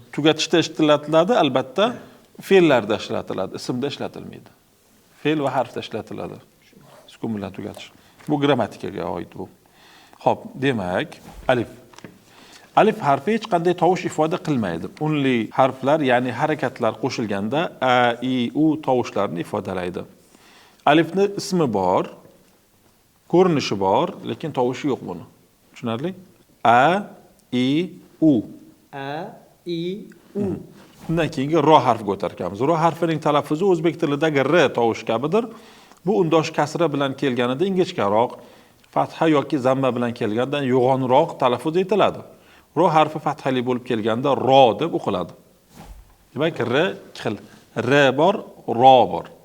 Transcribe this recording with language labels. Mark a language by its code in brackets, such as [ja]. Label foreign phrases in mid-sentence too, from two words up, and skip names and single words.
[uz] Tugatishda ishlatiladi, albatta fe'llarda ishlatiladi, ismda ishlatilmaydi. Fe'l va harfda ishlatiladi. Sukun bilan tugatish. Bu grammatikaga oid bu. Xo'p, demak, alif. Alif harfi hech qanday tovush ifoda qilmaydi. Unli harflar, ya'ni harakatlar qo'shilganda a, i, u tovushlarni ifodalaydi. Alifni ismi bor, ko'rinishi bor, lekin tovushi yo'q buni. Tushunarli? A, i, u. A, i, u. Undan keyingi ro harfiga o'tarkanmiz. Ro harfining talaffuzi o'zbek tilidagi r tovush kabidir. Bu undosh kasra bilan kelganida ingichkaroq, fatha yoki zamma bilan kelganda yo'g'onroq talaffuz etiladi. Ro harfi fathali bo'lib kelganda ro deb o'qiladi. Demak, r xil. R bor, ro bor.